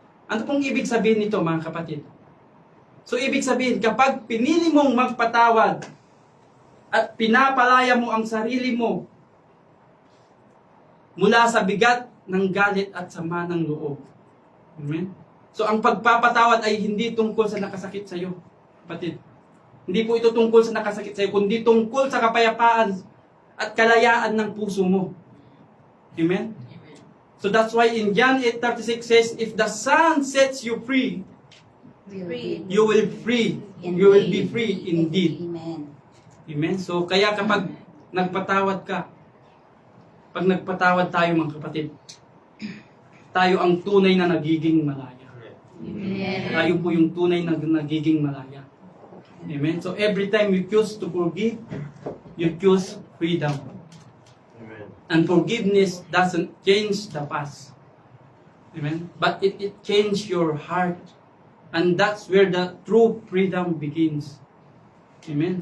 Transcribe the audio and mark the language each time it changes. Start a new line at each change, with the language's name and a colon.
Filipino: Ano pong ibig sabihin nito, mga kapatid? So, ibig sabihin, kapag pinili mong magpatawad at pinapalaya mo ang sarili mo mula sa bigat ng galit at sama ng loob. Amen? So, ang pagpapatawad ay hindi tungkol sa nakasakit sa iyo, kapatid. Hindi po ito tungkol sa nakasakit sa iyo, kundi tungkol sa kapayapaan at kalayaan ng puso mo. Amen?
English: So that's why in John 8:36 says, if the Son sets you free, you will be free indeed. Amen. Amen?
Filipino: So kaya kapag nagpatawad ka, pag nagpatawad tayo, mga kapatid, tayo ang tunay na nagiging malaya. Amen. Tayo po yung tunay na nagiging malaya. Amen?
English: So every time you choose to forgive, you choose freedom. And forgiveness doesn't change the past. Amen? But it changes your heart. And that's where the true freedom begins. Amen?